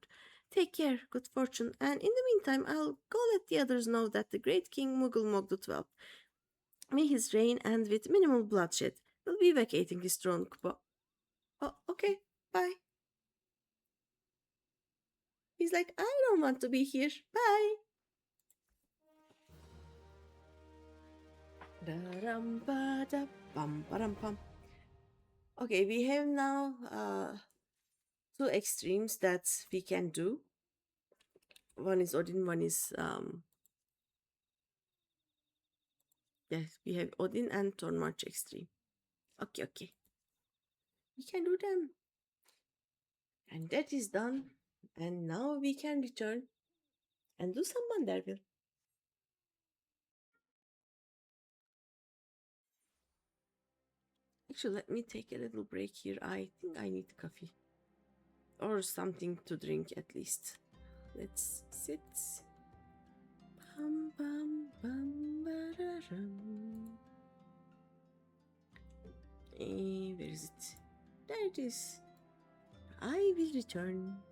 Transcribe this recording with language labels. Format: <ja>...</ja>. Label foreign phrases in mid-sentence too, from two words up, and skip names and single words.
<en>Take care, good fortune, and in the meantime I'll go let the others know that the great King Muggle the Twelfth, may his reign end with minimal bloodshed, will be vacating his throne, Kupo. Oh, okay, bye. He's like, I don't want to be here. Bye. Da-ram-ba-da-bum-ba-ram-pum. Okay, we have now two extremes that we can do. One is Odin, one is yes, we have Odin and Thornmarch extreme. Okay, okay. We can do them. And that is done. And now we can return and do some Manderville. Actually, let me take a little break here. I think I need coffee. Or something to drink at least. Let's sit. Bum, bum, bum, ba-da-rum. Where is it? There it is. I will return.</en>